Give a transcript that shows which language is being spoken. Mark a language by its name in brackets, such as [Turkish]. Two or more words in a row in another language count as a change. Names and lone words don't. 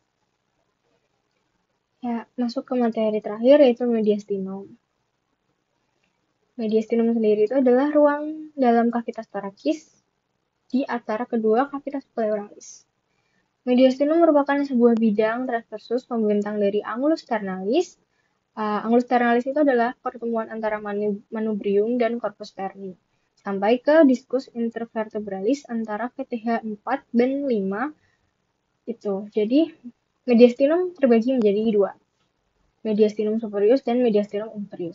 [Indonesian] Ya, masuk ke materi terakhir yaitu mediastinum. Mediastinum sendiri itu adalah ruang dalam kavitas torakis di antara kedua kavitas pleuralis. Mediastinum merupakan sebuah bidang transversus membentang dari [Latin] angulus ternalis. Angulus ternalis [Indonesian] itu adalah pertemuan antara manubrium dan [Latin] corpus sterni [Indonesian] sampai ke [Latin] discus intervertebralis [Indonesian] antara VTH 4 dan 5 itu. Jadi mediastinum terbagi menjadi dua, [Latin] mediastinum superius [Indonesian] dan [Latin] mediastinum inferius.